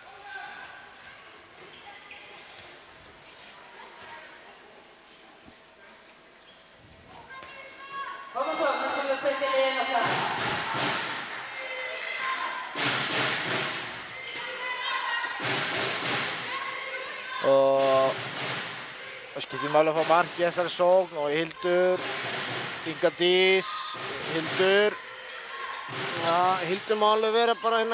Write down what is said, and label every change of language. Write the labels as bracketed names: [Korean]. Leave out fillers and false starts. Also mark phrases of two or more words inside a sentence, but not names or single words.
[Swedish] Kom så, nu ska vi upptäcka det igen och [Icelandic] Og það skiptir máli að fá mark í þessari sókn og Hildur, Inga Dís, Hildur. Já, Hildur má alveg vera bara hérna.